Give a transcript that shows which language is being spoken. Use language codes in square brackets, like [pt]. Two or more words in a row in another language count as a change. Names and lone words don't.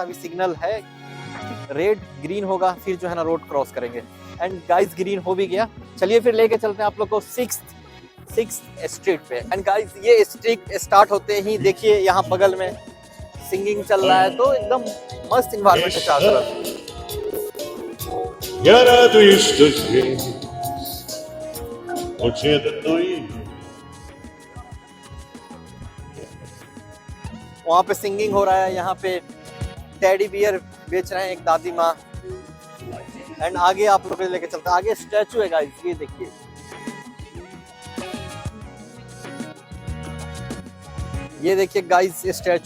[hi] अभी सिग्नल है, [en] red green [hi] होगा, फिर जो है ना रोड क्रॉस करेंगे। [en] and guys green [hi] हो भी गया। चलिए फिर लेके चलते हैं आप लोग को 6th स्ट्रीट पे। [en] and guys [hi] ये [en] street start [hi] होते ही देखिए यहाँ बगल में सिंगिंग चल रहा है, तो एकदम मस्त इन्वायरमेंट है चारों तरफ। [ru] Я радуюсь, что здесь вот это то и [hi] वहाँ पे सिंगिंग हो रहा है, यहाँ पे [en] teddy bear [hi] बेच रहे हैं एक दादी माँ। एंड आगे आप लोग लेके चलते हैं, आगे स्टैचू है गाइस, ये देखिए। ये देखिए गाइस ये स्टैचू।